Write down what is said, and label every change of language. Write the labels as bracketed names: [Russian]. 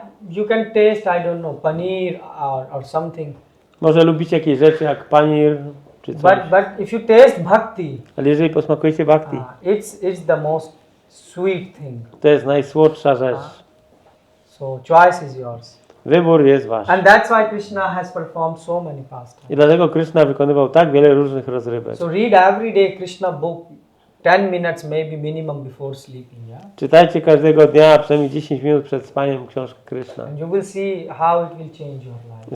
[English] You can taste, I don't know, paneer or something. [Polish] Może lubicie jakieś rzeczy jak panir czy coś. [English] But if you taste bhakti, [Polish] Ale jeżeli posmakujecie bhakti, [English] it's the most sweet thing. [Polish] to jest najsłodsza rzecz. [English] So choice is yours. [Polish] Wybór jest wasz. [English] And that's why Krishna has performed so many pastimes. [Polish] I dlatego Krishna wykonywał tak wiele różnych rozrywek. [English] So read every day Krishna book 10 minutes maybe minimum before sleeping. Yeah. [Polish] Czytajcie każdego dnia przynajmniej 10 minut przed spaniem książkę Krishna. [English] And you will see how it will change your life.